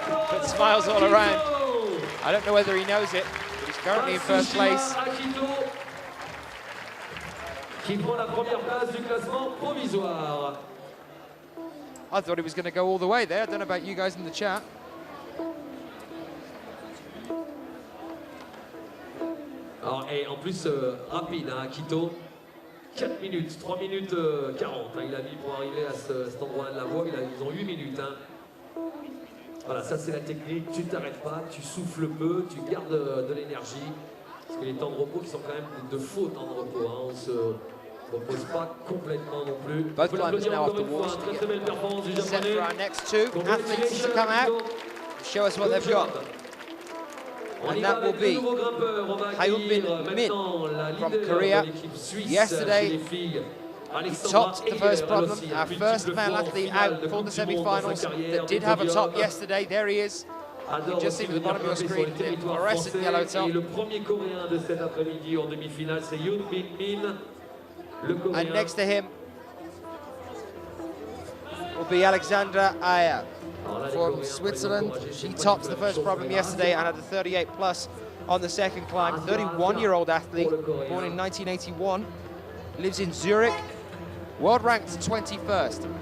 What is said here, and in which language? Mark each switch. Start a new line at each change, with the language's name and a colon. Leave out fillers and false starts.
English: But smiles all around. I don't know whether he knows it, but he's currently in first place.
French: Qui prend la première place du classement provisoire.
English: I thought he was going to go all the way there. I don't know about you guys in the chat.
French: Alors, et en plus, rapide, hein, Akito. 4 minutes, 3 minutes 40. Hein, il a mis pour arriver à cet endroit de la voie. Ils ont 8 minutes. Hein. Voilà, ça c'est la technique. Tu t'arrêtes pas, tu souffles peu, tu gardes de l'énergie. Parce que les temps de repos qui sont quand même de faux temps de repos. Hein, on se repose pas complètement non plus.
English: Both climbers now off the wall to get set for our next two athletes to come out, show us what they've got. And that will be Hyunbin Min from Korea. Yesterday, he topped the first problem. Our first male athlete out for the semi-finals that did have a top yesterday. There he is. You can just see at the bottom of your screen the fluorescent yellow top.
French: Le premier coréen de cet après-midi en demi-finale, c'est Hyunbin Min.
English: And next to him will be Alexandra Aya from Switzerland. She topped the first problem yesterday and had a 38 plus on the second climb. 31-year-old athlete, born in 1981, lives in Zurich, world ranked 21st.